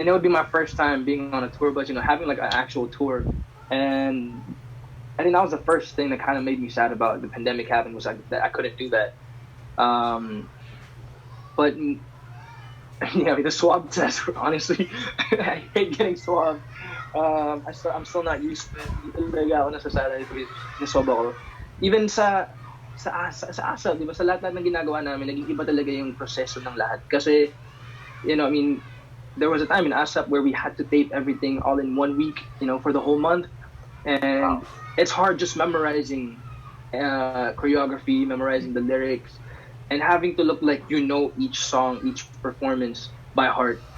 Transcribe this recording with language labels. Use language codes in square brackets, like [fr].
[en] And it would be my first time being on a tour, but having like an actual tour. And I think that was the first thing that kind of made me sad about the pandemic happening, was like that I couldn't do that. But the swab test, honestly, I hate getting swabbed. I'm still not used to it. [tl] Talaga ako nasasanay ko yung swab ako. [en] Even [tl] sa ASAP, di ba, sa lahat ng ginagawa namin, naging iba talaga yung proseso ng lahat. Kasi, [en] there was a time in ASAP where we had to tape everything all in 1 week, for the whole month. And it's hard just memorizing choreography, memorizing the lyrics, and having to look like each song, each performance by heart.